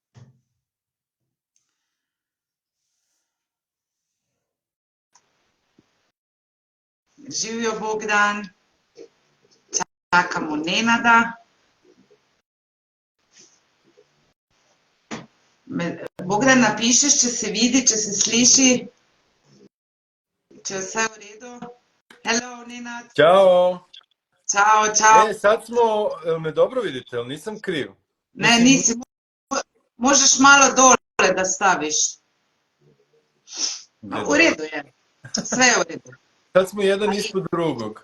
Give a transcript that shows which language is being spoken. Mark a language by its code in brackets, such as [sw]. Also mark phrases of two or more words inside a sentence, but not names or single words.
[sl] Živijo, Bogdan. Čakamo Nenada. Bogdan, napišeš, če se vidi, če se sliši, če je vse v redu. [en] Hello, Nenad. [sr] Ćao. Čao, čao. Sad smo, me dobro vidite, ali nisam kriv? Ne, nisi. Možeš malo dole da staviš. U redu je. Sve je u redu. Sad smo jedan ispod drugog.